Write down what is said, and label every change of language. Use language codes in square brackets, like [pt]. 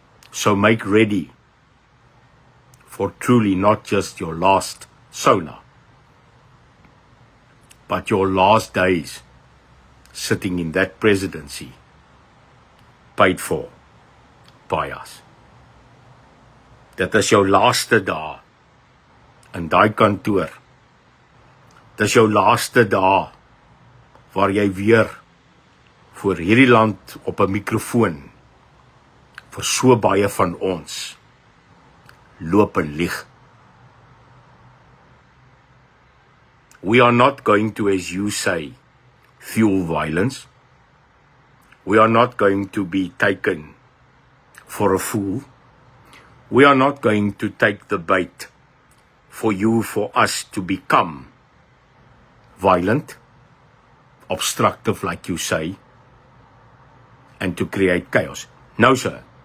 [en] So make ready for truly not just your last sona, but your last days sitting in that presidency, paid for by us. [af] Dit is jou laaste dae in daai kantoor. Dit is jou laaste dae waar jy weer voor hierdie land op 'n mikrofoon vir so baie van ons loop en lieg. [en] We are not going to, as you say, fuel violence. We are not going to be taken for a fool. We are not going to take the bait for us to become violent, obstructive, like you say, and to create chaos. No, sir.